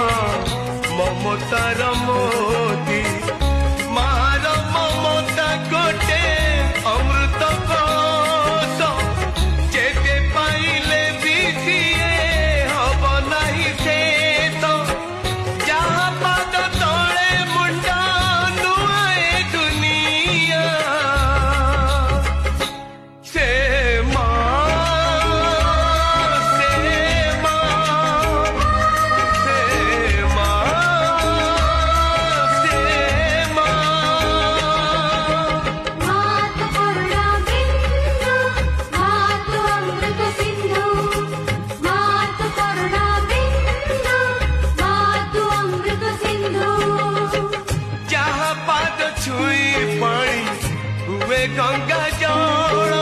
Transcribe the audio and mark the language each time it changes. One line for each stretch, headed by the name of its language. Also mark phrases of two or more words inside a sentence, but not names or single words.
Odia: ମମତାର ମୋତି ମାର ମମତା ଗୋଟେ ଅମୃତ କୋଷ ଯେତେ ପାଇଲେ ବି ସିଏ ହବ ନାହିଁ ଶେଷ ଯାହା ପାଦ ତଳେ ମୁଣ୍ଡ ନୁଆଏ ଦୁନିଆ ସେ ମା ସେ ମା ସେ ମା ସେ ମା
Hindi: मातु करुणा बिंदु मातु अमृत सिंधु मातु करुणा बिंदु मातु अमृत सिंधु
Odia: ଯାହା ପାଦ ଛୁଇଁ ପାଣି ହୁଏ ଗଙ୍ଗା ଜଳ